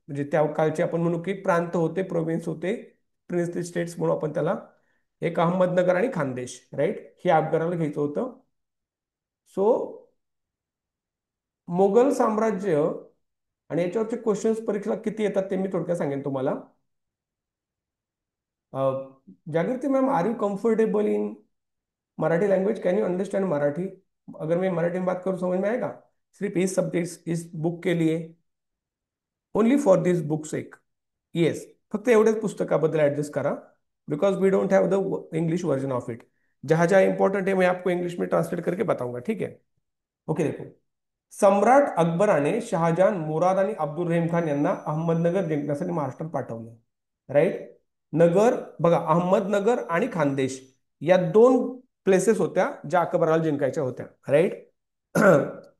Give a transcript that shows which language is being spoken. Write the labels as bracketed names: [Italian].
[Marathi] म्हणजे त्या काळचे आपण म्हणू की प्रांत होते, प्रोव्हिन्स होते, प्रिन्सली स्टेट्स म्हणून आपण त्याला. एक अहमदनगर आणि खानदेश, राईट. हे अकबराला घ्यायचं होतं. सो मोगल साम्राज्य, आणि याच्यावरचे क्वेश्चन्स परीक्षेला किती येतात ते मी थोडक्यात सांगेन तुम्हाला. [English] Jagriti ma'am, are you comfortable in Marathi language? Can you understand Marathi? [Hindi] अगर मैं मराठी में बात करूँ समझ में आएगा? सिर्फ इस सब्जेक्ट, इस बुक के लिए, [English] Only for this book sake. Yes, [Marathi] फक्त एवढ्याच पुस्तकाबद्दल ऍडजस्ट करा, [English] Because we don't have the English version of it. [Hindi] जहां जहां इंपॉर्टेंट है मैं आपको इंग्लिश में ट्रांसलेट करके बताऊंगा, ठीक है? ओके, देखो. [Marathi] सम्राट अकबराने शहाजहान, मुराद आणि अब्दुल रहीम खान यांना अहमदनगर जिंकण्यासाठी महाराष्ट्रात पाठवलं, राईट. नगर बघा, अहमदनगर आणि खानदेश या दोन प्लेसेस होत्या ज्या अकबराला जिंकायच्या होत्या, राईट.